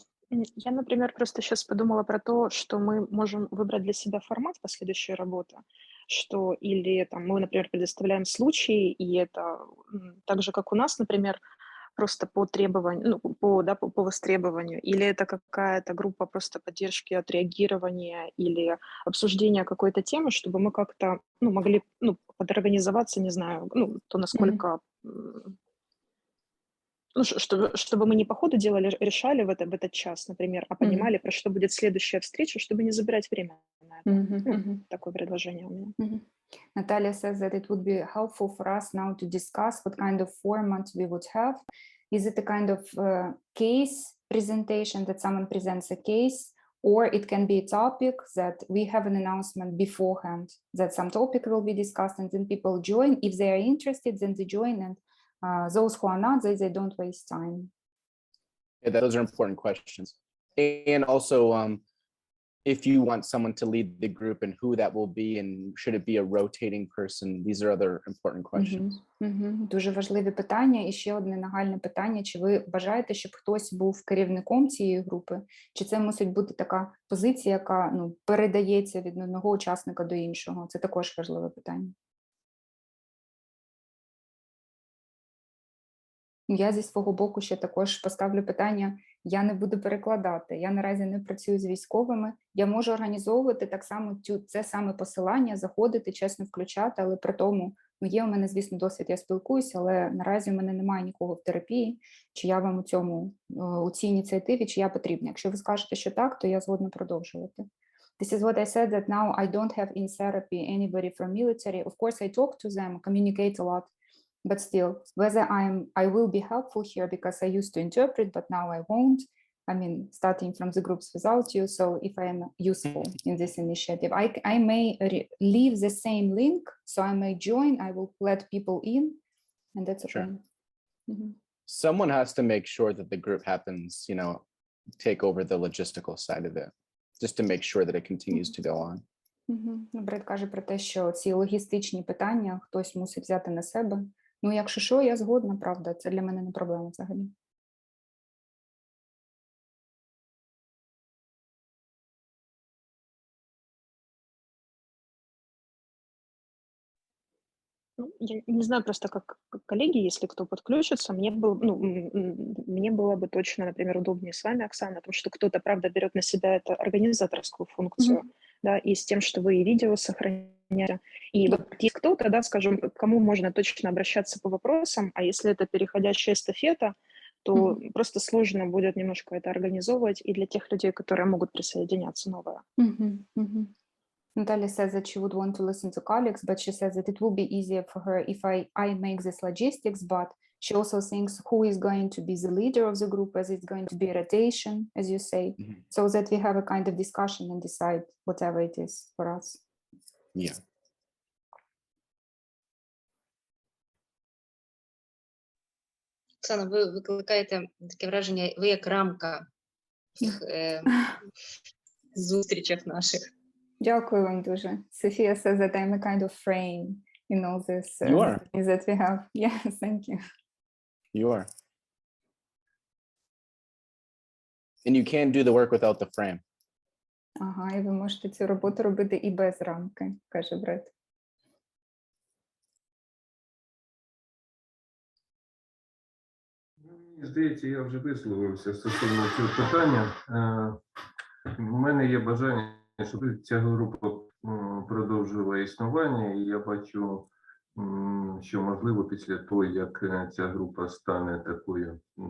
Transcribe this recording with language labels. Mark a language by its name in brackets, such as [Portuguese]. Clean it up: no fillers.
[Russian] Я, например, просто сейчас подумала про то, что мы можем выбрать для себя формат последующей работы, что или там мы, например, предоставляем случаи, и это так же, как у нас, например, просто по требованию, ну, по востребованию, или это какая-то группа просто поддержки, отреагирования или обсуждения какой-то темы, чтобы мы как-то, ну, могли, ну, подорганизоваться, не знаю, ну, то насколько, ну, чтобы мы не по ходу делали, решали в этот час, например, а понимали, про что будет следующая встреча, чтобы не забирать время на это. Ну, такое предложение у меня. [English] Natalia says that it would be helpful for us now to discuss what kind of format we would have. Is it a kind of case presentation that someone presents a case, or it can be a topic that we have an announcement beforehand that some topic will be discussed and then people join. If they are interested, then they join, and those who are not, they don't waste time. Yeah, those are important questions. And also, if you want someone to lead the group and who that will be, and should it be a rotating person? These are other important questions. [Ukrainian] Дуже важливі питання. І ще одне нагальне питання. Чи ви бажаєте, щоб хтось був керівником цієї групи? Чи це мусить бути така позиція, яка передається від одного учасника до іншого? Це також важливе питання. Я зі свого боку ще також поставлю питання, я не буду перекладати, я наразі не працюю з військовими, я можу організовувати так само це саме посилання, заходити, чесно включати, але при тому, є у мене, звісно, досвід, я спілкуюся, але наразі у мене немає нікого в терапії, чи я вам у цій ініціативі, чи я потрібна. Якщо ви скажете, що так, то я згодна продовжувати. This is what I said, that now I don't have in therapy anybody from military. Of course, I talk to them, communicate a lot, but still, whether I will be helpful here because I used to interpret, but now I won't. I mean, starting from the groups without you. So if I am useful in this initiative, I may leave the same link. So I may join, I will let people in, and that's okay. Sure. Someone has to make sure that the group happens, take over the logistical side of it, just to make sure that it continues to go on. Бред каже про те, що ці логістичні питання хтось мусить взяти на себе. Ну, якщо що, я згодна, правда, це для мене не проблема взагалі. [Russian] Ну, я не знаю просто, как коллеги, если кто подключится, мне было бы точно, например, удобнее с вами, Оксана, потому что кто-то, правда, берет на себя эту организаторскую функцию, да, и с тем, что вы и видео сохраняете. И вот есть кто-то, да, скажем, к кому можно точно обращаться по вопросам, а если это переходящая эстафета, то просто сложно будет немножко это организовывать и для тех людей, которые могут присоединяться новые. [English] Natalia says that she would want to listen to colleagues, but she says that it will be easier for her if I make this logistics, but she also thinks who is going to be the leader of the group, as it's going to be a rotation, as you say, so that we have a kind of discussion and decide whatever it is for us. Yeah. [Ukrainian] Оксана, ви викликаєте таке враження, ви як рамка в зустрічах наших. Дякую вам дуже. [English] Sophia says that I'm a kind of frame in all this things that we have. Yes, thank you. You are. And you can't do the work without the frame. [Ukrainian] Ага, і ви можете цю роботу робити і без рамки, каже Бред. Мені здається, я вже висловився стосовно цього питання. У мене є бажання, щоб ця група продовжила існування, і я бачу, що можливо після того, як ця група стане такою